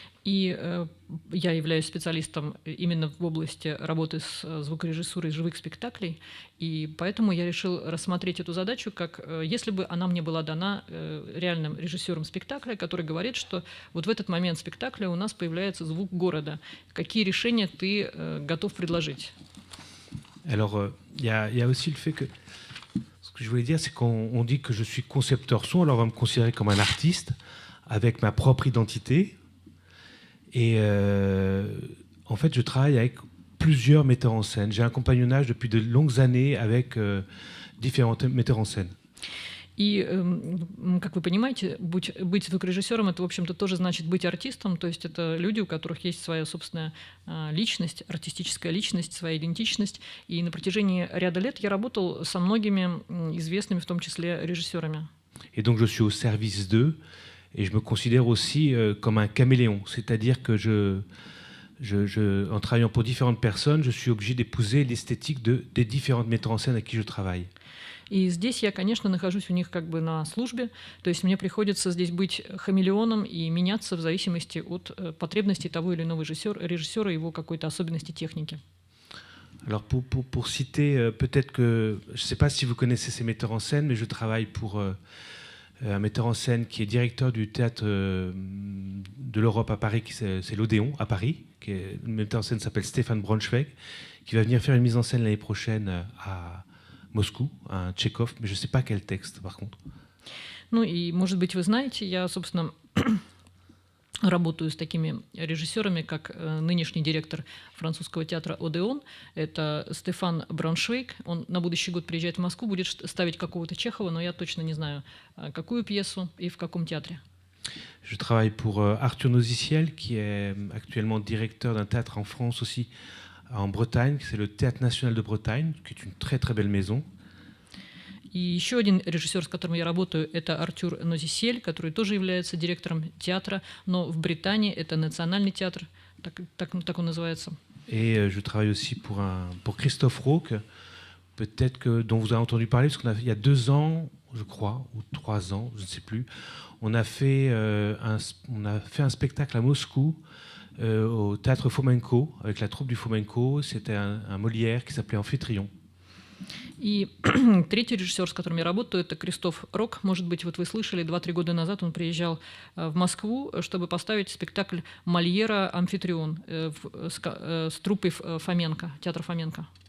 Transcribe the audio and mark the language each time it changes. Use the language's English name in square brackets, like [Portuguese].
[Russian] И я являюсь специалистом именно в области работы с звукорежиссурой живых спектаклей, и поэтому я решил рассмотреть эту задачу как, если бы она мне была дана реальным режиссером спектакля, который говорит, что вот в этот момент спектакля у нас появляется звук города. Какие решения ты готов предложить? [French] Alors, il y a aussi le fait que ce que je voulais dire, c'est qu'on dit que je suis concepteur son, alors on va me considérer comme un artiste avec ma propre identité. Et en fait, je travaille avec plusieurs metteurs en scène. J'ai un compagnonnage depuis de longues années avec différents metteurs en scène. [Russian] И, как вы понимаете, быть звукорежиссером – это, в общем-то, тоже значит быть артистом, то есть это люди, у которых есть своя собственная личность, артистическая личность, своя идентичность. И на протяжении ряда лет я работал со многими известными, в том числе, режиссерами. [French] Et donc, je suis au service d'eux, et je me considère aussi comme un caméléon, c'est-à-dire que en travaillant pour différentes personnes, je suis obligé d'épouser l'esthétique des différentes metteurs en scène avec qui je travaille. [Russian] И здесь я, конечно, нахожусь у них как бы на службе, то есть мне приходится здесь быть хамелеоном и меняться в зависимости от потребностей того или иного режиссера и его какой-то особенности техники. [French] Alors pour citer, peut-être que, je ne sais pas si vous connaissez ces metteurs en scène, mais je travaille pour un metteur en scène qui est directeur du théâtre de l'Europe à Paris, c'est l'Odéon à Paris, le metteur en scène s'appelle Stéphane Braunschweig, qui va venir faire une mise en scène l'année prochaine à Moscou, un Tchekhov, mais je ne sais pas quel texte, par contre. [Russian] Ну и, может быть, вы знаете, я, собственно, работаю с такими режиссерами, как нынешний директор французского театра «Одеон». Это Стефан Брауншвейг. Он на будущий год приезжает в Москву, будет ставить какого-то Чехова, но я точно не знаю, какую пьесу и в каком театре. [French] Je travaille pour Arthur Noziciel, qui est actuellement directeur d'un théâtre en France aussi, en Bretagne, c'est le Théâtre National de Bretagne, qui est une très très belle maison. [Russian] И еще один режиссер, с которым я работаю, это Артюр Нозисель, который тоже является директором театра, но в Британии это Национальный театр, так он называется. [French] Et je travaille aussi pour Christophe Rauque, peut-être dont vous avez entendu parler, parce qu'il y a 2 ans, je crois, ou 3 ans, je ne sais plus, on a fait un spectacle à Moscou, au théâtre Fomenko, avec la troupe du Fomenko. C'était un Molière qui s'appelait Amphitryon. [Russian] И третий режиссер, с которым я работаю, это Кристоф Рок. Может быть, вот вы слышали, 2-3 года назад он приезжал в Москву, чтобы поставить спектакль Мольера «Амфитрион» с труппой Фоменко, театр Фоменко.